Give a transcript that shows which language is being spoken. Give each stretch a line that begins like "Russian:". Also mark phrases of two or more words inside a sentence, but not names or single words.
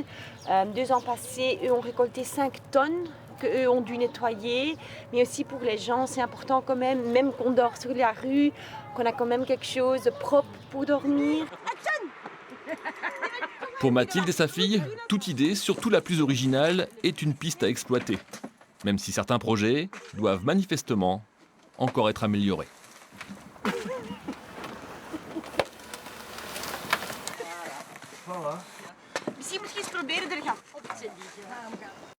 French: 2 ans passés, eux ont récolté 5 tonnes qu'eux ont dû nettoyer, mais aussi pour les gens, c'est important quand même qu'on dort sur la rue, qu'on a quand même quelque chose de propre pour dormir. Pour Mathilde et sa fille, toute idée, surtout la plus originale, est une piste à exploiter. Même si certains projets doivent manifestement encore être améliorés.
Dutch: Misschien eens proberen er gaan op te zetten.